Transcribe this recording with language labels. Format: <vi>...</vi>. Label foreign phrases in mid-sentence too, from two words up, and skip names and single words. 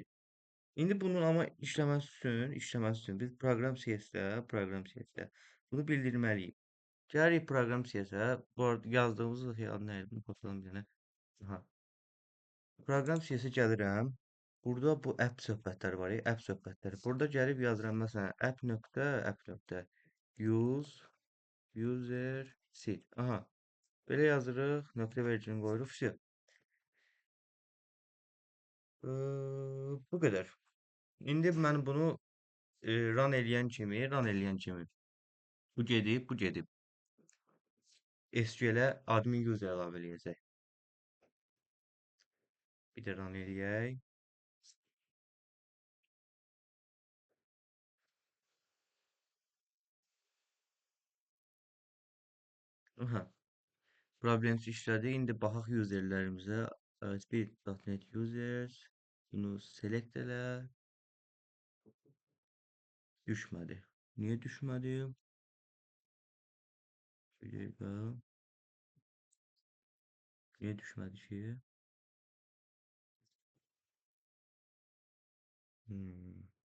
<az>İndi bunun amma işləməsi üçün biz proqram CS-də bunu bildirməliyik. Gəlirik proqram CS-ə, bu arada yazdığımız xiyal nə idi? Bunu kopyalayım bir dənə. Aha. Proqram CS-ə gəlirəm. Burada bu app söhbətləri var, app söhbətləri. Burada gəlib yazıram məsələn</az> <en>app.use user seed.</en> <az>Aha. Belə yazırıq, nöqtə vericini qoyuruq, vsyo. Bu qədər. İndi mən bunu run eləyən kimi bu gedib SQL-ə</az> <en>admin user</en> <az>əlavə eləyəcək. Bir də run eləyək. Aha. Problemsiz işlədi. İndi baxaq userlərimizə.</az> <en>Speed.net users.</en> <az>Bunu select elə. Düşmədi. Niyə düşmədi? Bir dəqiqə. Niyə düşmədi ki? Hmm.</az>